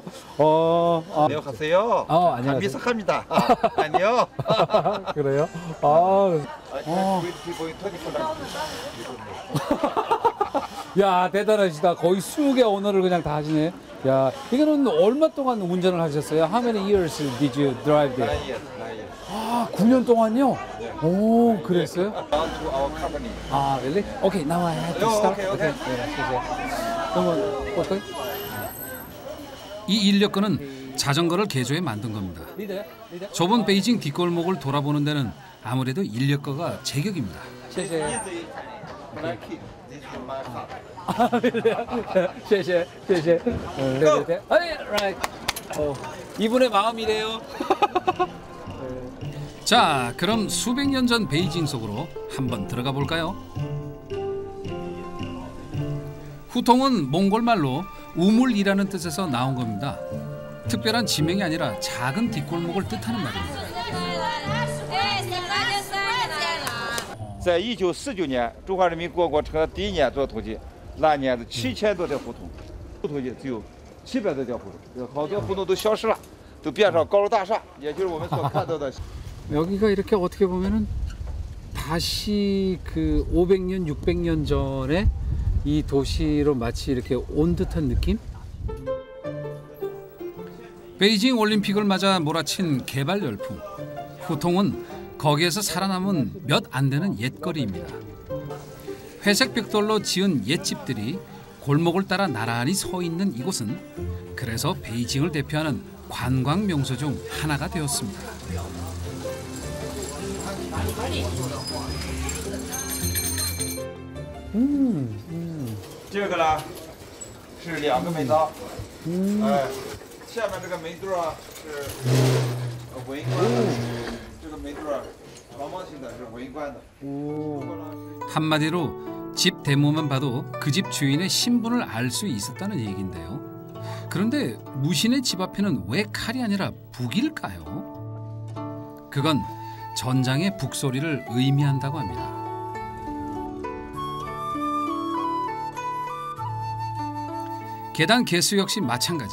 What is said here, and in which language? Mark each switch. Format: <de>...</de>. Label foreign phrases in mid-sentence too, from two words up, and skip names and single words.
<ko>안녕하세요. 안녕하세요. 감사합니다. 아니요. 그래요? 야, 대단하시다. 거의 20개 언어를 그냥 다 하시네. 야, 이거는 얼마 동안 운전을 하셨어요?</ko> <en>How many years did you drive there? 9 years. 9 years.</en> <ko>9년 동안요? 오, 그랬어요?</ko> <en>Down to our company. really? Okay, now I have to start. Okay.</en> <ko>그러면 어떻게? 이 인력거는 자전거를 개조해 만든 겁니다. 좁은 베이징 뒷골목을 돌아보는 데는 아무래도 인력거가 제격입니다.</ko> <zh>谢谢.谢谢.</zh> <en>right.</en> <ko>이분의 마음이래요. 자, 그럼 수백 년 전 베이징 속으로 한번 들어가 볼까요? 후통은 몽골말로 우물이라는 뜻에서 나온 겁니다. 특별한 지명이 아니라 작은 뒷골목을 뜻하는 말입니다.</ko> <zh>在1949年，中华人民共和国成立第1年做统计，那年是7000多条胡同，统计只有700多条胡同，好多胡同都消失了，都变成高楼大厦，也就是我们所看到的。</zh> <ko>여기가 이렇게 어떻게 보면은 다시 그 500년, 600년 전에 이 도시로 마치 이렇게 온 듯한 느낌? 베이징 올림픽을 맞아 몰아친 개발 열풍. 후통은 거기에서 살아남은 몇 안 되는 옛거리입니다. 회색 벽돌로 지은 옛집들이 골목을 따라 나란히 서 있는 이곳은 그래서 베이징을 대표하는 관광 명소 중 하나가 되었습니다.</ko> <zh>这个呢是2个门道，下面这个门墩啊是文官的，这个门墩啊长方形的是文官的。</zh> <ko>한마디로 집 대문만 봐도 그 집 주인의 신분을 알 수 있었다는 얘기인데요. 그런데 무신의 집 앞에는 왜 칼이 아니라 북일까요? 그건 전장의 북소리를 의미한다고 합니다. 계단 개수 역시 마찬가지.</ko>